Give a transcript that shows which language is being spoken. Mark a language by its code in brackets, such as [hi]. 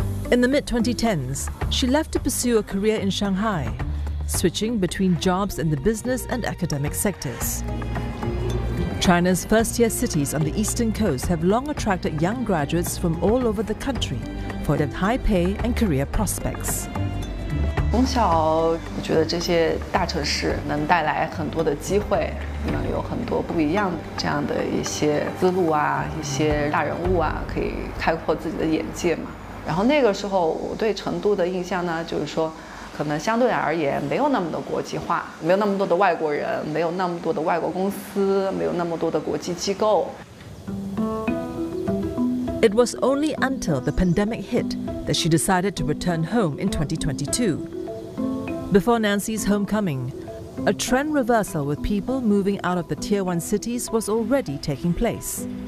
[en] In the mid-2010s, she left to pursue a career in Shanghai, switching between jobs in the business and academic sectors. China's first-tier cities on the eastern coast have long attracted young graduates from all over the country. For their high pay and career prospects. [zh] 从小我觉得这些大城市能带来很多的机会，能有很多不一样的这样的一些思路啊，一些大人物啊，可以开阔自己的眼界嘛。然后那个时候我对成都的印象呢，就是说可能相对而言没有那么的国际化，没有那么多的外国人，没有那么多的外国公司，没有那么多的国际机构。 [en] It was only until the pandemic hit that she decided to return home in 2022. Before Nancy's homecoming, a trend reversal with people moving out of the Tier 1 cities was already taking place.